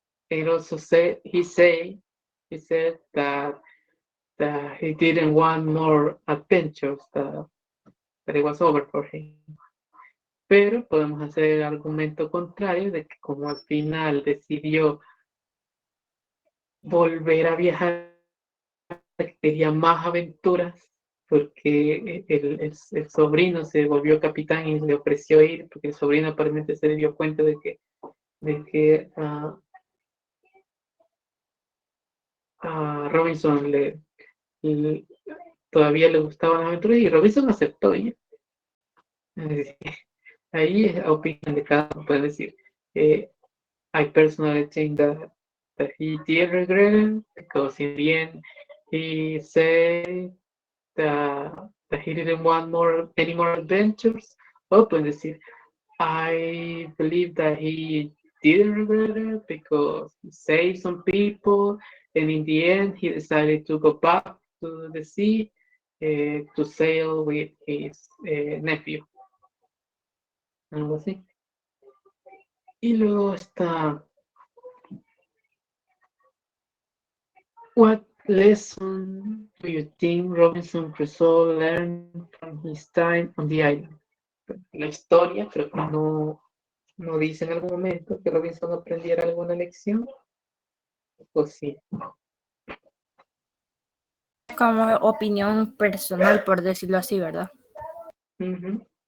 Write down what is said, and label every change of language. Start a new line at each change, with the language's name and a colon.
English: And also he said that he didn't want more adventures, that it was over for him.
Spanish: Pero podemos hacer el argumento contrario de que como al final decidió volver a viajar, quería más aventuras, porque el sobrino se volvió capitán y le ofreció ir, porque el sobrino aparentemente se dio cuenta de que a Robinson todavía le gustaban las aventuras y Robinson aceptó ir. Ahí es opinión de cada uno, puede decir.
English: I personally think that he did regret it because in the end he said that he didn't want any more adventures. Open the sea. I believe that he didn't regret it because he saved some people, and in the end he decided to go back to the sea to sail with his nephew.
Spanish: Algo así. Y luego está,
English: what lesson do you think Robinson Crusoe learned from his time on the island?
Spanish: La historia creo que no dice en algún momento que Robinson aprendiera alguna lección. Pues sí. Como opinión personal, por decirlo así, ¿verdad? Ujú.